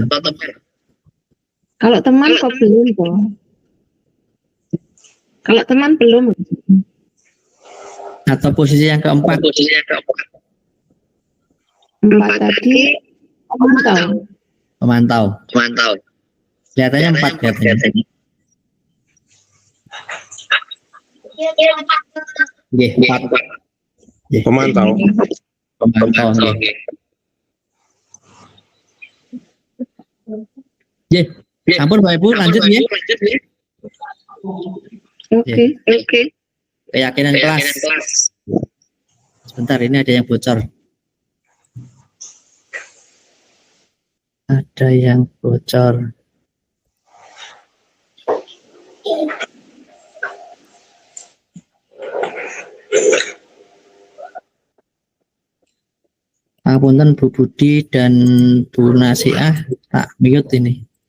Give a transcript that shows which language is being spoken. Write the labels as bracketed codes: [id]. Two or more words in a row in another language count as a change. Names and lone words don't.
[id] Kalau teman kok belum toh? Kalau teman belum. Atau posisi yang keempat. Empat tadi Pemantau. Kelihatannya empat kelihatannya. Nggih, empat. Nggih, Pemantau. [jv] nggih. Nggih, ampun [id] Bapak Ibu, lanjut ya. Oke. Keyakinan kelas. Sebentar, ini ada yang bocor. Ada yang bocor. Apunten Bu Budi dan Bu Nasiah, tak mute ini.